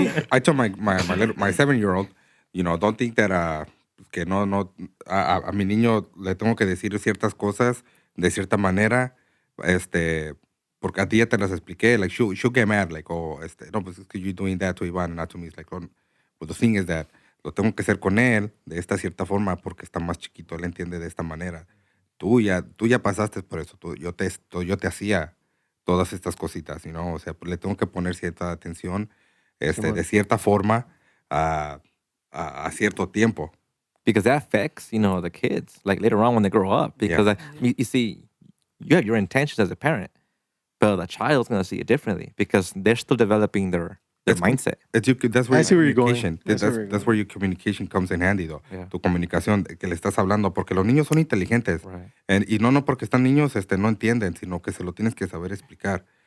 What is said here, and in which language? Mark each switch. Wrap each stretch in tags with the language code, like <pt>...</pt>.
<en>I told my 7-year-old, don't think that</en> <es>que no a mi niño le tengo que decir ciertas cosas de cierta manera, porque a ti ya te las expliqué,</es> <en>like she'll get mad, like,</en> <es>no, pues es que</es> <en>you're doing that to Iván, not to me. It's like, but the thing is that</en> <es>lo tengo que hacer con él de esta cierta forma porque está más chiquito, él entiende de esta manera. Tú ya pasaste por eso, yo te hacía todas estas cositas, o sea, le tengo que poner cierta atención, de cierta forma a cierto tiempo.</es> <en>Because that affects, the kids, like later on when they grow up. Because you see, you have your intentions as a parent, but the child's going to see it differently because they're still developing their mindset. That's where I see where you're going. communication. I see where you're That's where your communication comes in handy, though. Yeah.</en> <es>Tu comunicación que le estás hablando, porque los niños son inteligentes.</es> <en>Right.</en> <es>Y no porque están niños no entienden, sino que se lo tienes que saber explicar.</es>